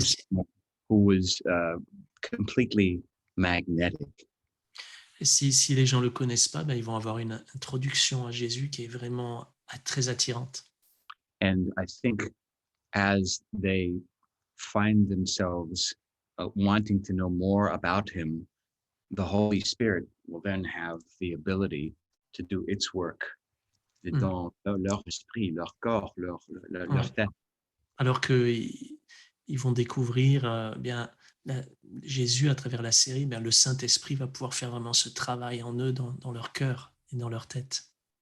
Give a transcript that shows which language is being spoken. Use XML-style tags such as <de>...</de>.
<en>someone who was completely magnetic.</en> <fr>et si les gens ne le connaissent pas, ben, ils vont avoir une introduction à Jésus qui est vraiment très attirante.</fr> <en>And I think as they find themselves wanting to know more about him, the Holy Spirit will then have the ability to do its work</en> <fr>dans leur esprit, leur corps, leur tête. Alors qu'ils vont découvrir bien Jésus à travers la série, bien, le Saint-Esprit va pouvoir faire vraiment ce travail en eux, dans leur cœur et dans leur tête.</fr>